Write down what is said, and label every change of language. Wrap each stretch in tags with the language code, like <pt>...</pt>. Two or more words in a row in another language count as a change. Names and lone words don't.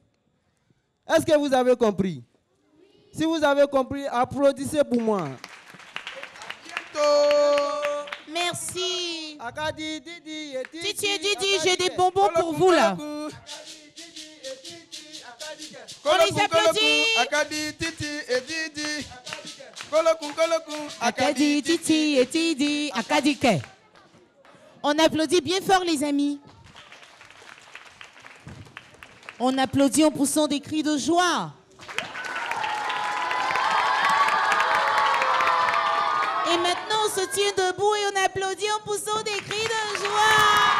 <fr>Est-ce que vous avez compris? Si vous avez compris, applaudissez pour moi. Merci. Akadi, Didi et Titi. Titi et Didi, j'ai des bonbons pour vous là. On les applaudit. Akadi, Titi et Didi. Akadi, Titi et Didi. Akadike. On applaudit bien fort les amis. On applaudit en poussant des cris de joie. Et maintenant, on se tient debout et on applaudit en poussant des cris de joie.</fr>